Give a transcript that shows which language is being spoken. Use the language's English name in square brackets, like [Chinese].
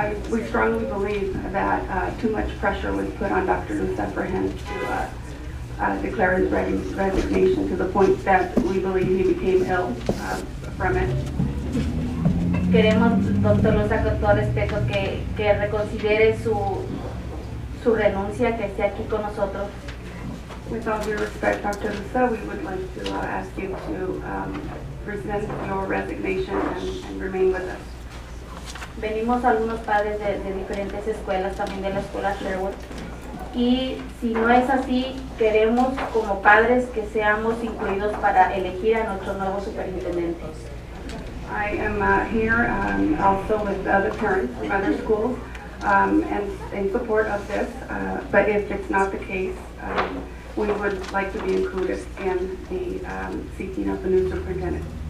[English] We strongly believe that too much pressure was put on Dr. Lusa for him to declare his resignation to the point that we believe he became ill from it. [Spanish] Queremos, doctor Lusa, con todo respeto, que reconsidere su renuncia, que esté aquí con nosotros. [English] With all due respect, Dr. Lusa, we would like to ask you to present your resignation and remain with us. [Spanish] Venimos algunos padres de diferentes escuelas, también de la escuela Sherwood, y si no es así, queremos como padres que seamos incluidos para elegir a nuestro nuevo superintendente. [English] I am here also with other parents from other schools and in support of this, but if it's not the case, we would like to be included in the seeking of the new superintendent.